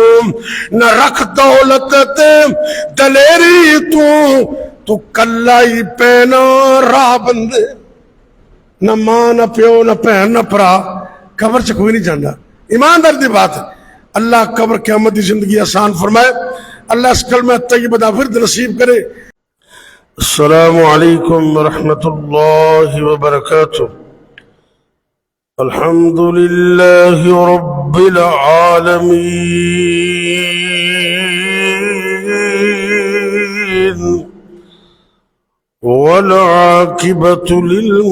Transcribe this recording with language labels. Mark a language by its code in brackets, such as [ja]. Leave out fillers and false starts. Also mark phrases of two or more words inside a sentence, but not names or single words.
[pa] ਨ ਰੱਖ ਦੌਲਤ ਤੇ ਦਲੇਰੀ ਤੂ, ਤੂ ਕੱਲਾ ਹੀ ਪੈਣਾ ਰਾਹ ਬੰਦੇ। ਨ ਮਾਂ ਨ ਪਿਓ ਨ ਭੈਣ ਨ ਭਰਾ, ਕਬਰ ਚ ਕੋਈ ਨਹੀਂ ਜਾਤਾ। ਈਮਾਨਦਾਰ ਦੀ ਬਾਤ ਹੈ। [ur] اللہ قبر قیامت کی زندگی آسان فرمائے. [pa] ਅੱਲਾਹ ਇਸ ਕਲਮਾ ਤੱਯਬਾ ਦਾ ਫਿਰ ਨਸੀਬ ਕਰੇ। [ar] السلام عليكم ورحمة الله وبركاته. الحمد لله رب العالمين والعاقبة لل